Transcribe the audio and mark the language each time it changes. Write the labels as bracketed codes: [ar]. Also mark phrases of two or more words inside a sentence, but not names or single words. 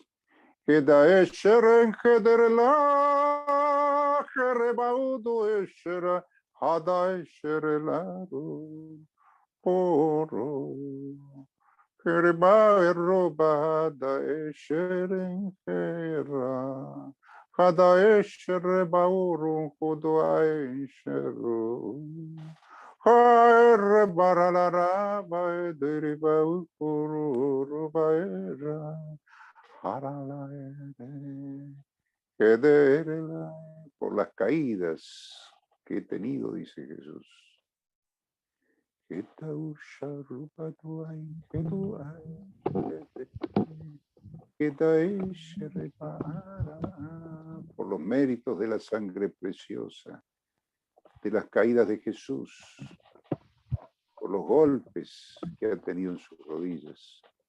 [es] Queda esheren hederla, jerebaudo eshera, hada esherelado, poro, jereba eroba da esheren hera, hada esherebauru, hudoa esheru, haerebaralara, baedereba ukuru, baera. Por las caídas que he tenido, dice Jesús. Por los méritos de la sangre preciosa, de las caídas de Jesús, por los golpes que ha tenido en sus rodillas.